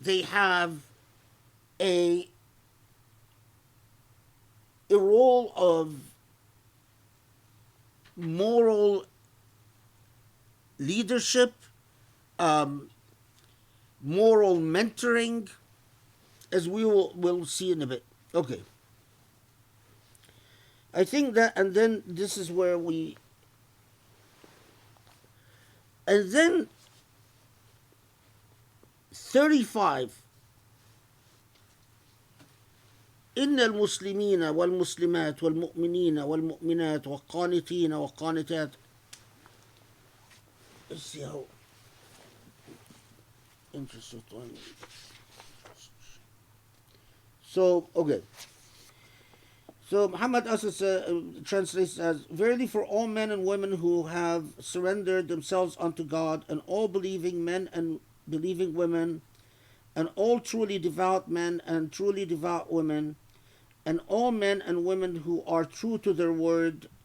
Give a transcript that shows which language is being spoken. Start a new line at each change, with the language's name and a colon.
English: They have a role of moral leadership, moral mentoring, as we'll see in a bit. Okay. I think that, and then this is where and then 35.
Arabic: إن المسلمين والمسلمات والمؤمنين والمؤمنات والقانتين والقانتات.
English: Let's see how interesting. So, okay. So Muhammad Asad translates as, verily for all men and women who have surrendered themselves unto God, and all believing men and believing women, and all truly devout men and truly devout women, and all men and women who are true to their word,